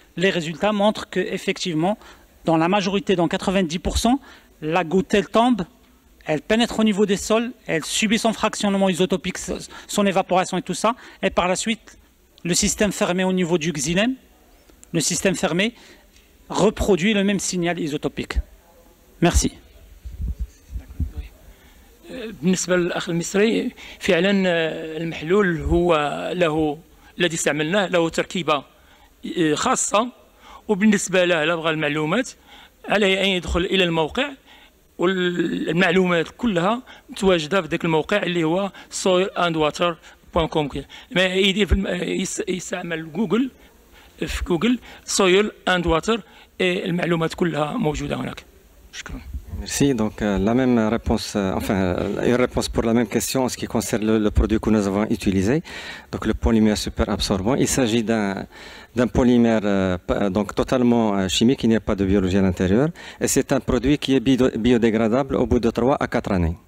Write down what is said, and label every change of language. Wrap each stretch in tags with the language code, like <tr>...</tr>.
<fr>Les résultats montrent qu'effectivement, dans la majorité, dans 90%, la goutte, elle tombe, elle pénètre au niveau des sols, elle subit son fractionnement isotopique, son évaporation et tout ça, et par la suite, le système fermé au niveau du xylème, le système fermé reproduit le même signal isotopique. Merci.</fr> <ar>بالنسبة للأخ المصري فعلا المحلول هو الذي استعملناه له تركيبة خاصة، وبالنسبة له إذا بغى المعلومات عليه أن يدخل إلى الموقع، والمعلومات كلها متواجدة في ذاك الموقع اللي هو soilandwater.com. ما يدير يستعمل جوجل، في جوجل soil and water، المعلومات كلها موجودة هناك. شكرا.</ar> <fr>Merci. Donc la même réponse, une réponse pour la même question en ce qui concerne le produit que nous avons utilisé, donc le polymère super absorbant. Il s'agit d'un polymère donc totalement chimique, il n'y a pas de biologie à l'intérieur, et c'est un produit qui est biodégradable au bout de 3 à 4 années.</fr>